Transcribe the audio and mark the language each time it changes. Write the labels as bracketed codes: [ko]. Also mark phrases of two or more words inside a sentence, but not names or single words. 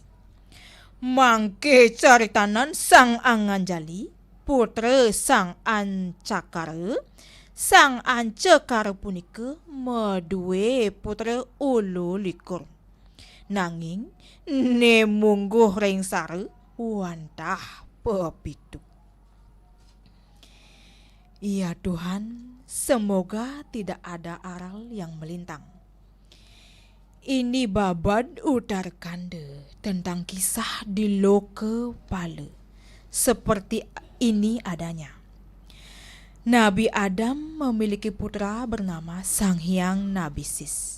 [ban] Mangke caritanen sang Anganjali putra sang Ancakara. Sang Ancakara punika meduwe putra 18. Nanging ne mungguh ring sare wantah pepitu. [id] Ya Tuhan, semoga tidak ada aral yang melintang. Ini babad Uttarakanda tentang kisah di Loka Pala. Seperti ini adanya. Nabi Adam memiliki putra bernama Sang Hyang Nabi Sis.